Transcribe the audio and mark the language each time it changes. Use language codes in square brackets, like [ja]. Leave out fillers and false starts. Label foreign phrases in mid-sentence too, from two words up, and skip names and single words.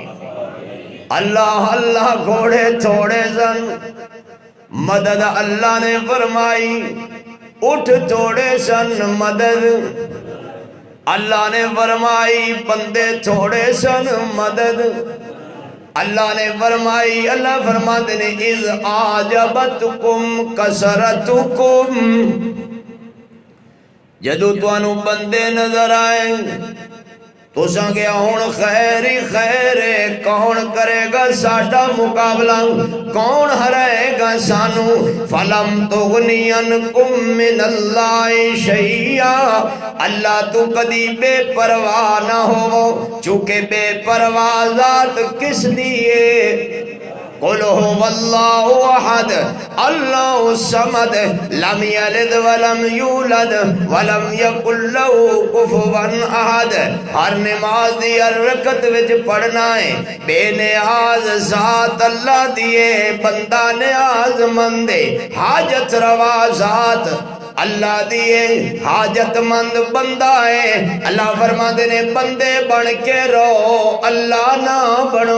[pa] اللہ اللہ گھوڑے تھوڑے سن، مدد اللہ نے فرمائی، اٹھ تھوڑے سن مدد اللہ نے فرمائی، بندے تھوڑے سن مدد اللہ نے فرمائی۔ اللہ فرماتے نے [ar] اذ آجبتکم کثرتکم، [pa] جدو توانو بندے نظر آئے تو سنگیا ہون خیر ہی خیر ہے، کون کرے گا ساڈا مقابلہ، کون ہرائے گا سانو۔ [ar] فلم تغنی عنکم من اللہ شیئا، [pa] اللہ تو کدی بے پرواہ نہ ہو، چونکہ بے پرواہ ذات کس لیے؟ [ar] قل هو اللہ احد اللہ الصمد لم یلد ولم یولد ولم یکن له کفوا احد۔ [pa] ہر نماز دی ہر رکعت وچ پڑھنا ہے بے نیاز ذات اللہ دیے، بندہ نیاز مند حاجت روا ذات اللہ دیے، حاجت مند بندہ ہے۔ اللہ فرماتے نے بندے بن کے رہو، اللہ نہ بنو۔